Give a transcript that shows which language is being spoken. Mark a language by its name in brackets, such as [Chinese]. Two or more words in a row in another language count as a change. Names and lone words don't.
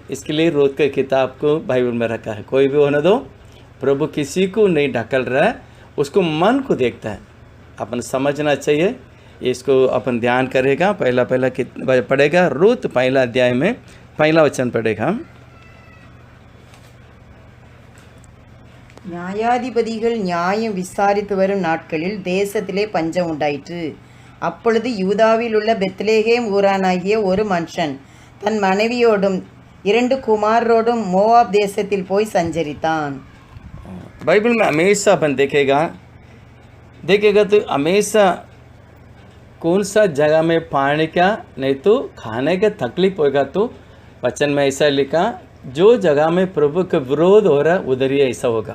[Hindi] इसके लिए रूत के किताब को बाइबल में रखा है। कोई भी होने दो, प्रभु किसी को नहीं ढकल रहा है, उसको मन को देखता है। अपन समझना चाहिए, इसको अपन ध्यान करेगा। पहला पढ़ेगा रूत पहला अध्याय में पहला वचन पढ़ेगा। [Tamil] நியாயாதிபதிகள் நியாயம் விசாரித்து வரும் நாட்களில் தேசத்திலே பஞ்சம் உண்டாயிற்று. அப்பொழுது யூதாவில் உள்ள பெத்லேகேம் ஊரானாகிய ஒரு மனுஷன் தன் மனைவியோடும் 2 குமாரரோடும் மோவாப் தேசத்தில் போய் संचरितान। [Hindi] बाइबल में हमेशा अपन देखेगा तो हमेशा कौन सा जगह में पानी का नहीं तो खाने का तकलीफ होगा, तो वचन में ऐसा लिखा, जो जगह में प्रभु का विरोध हो रहा है उधर ही ऐसा होगा।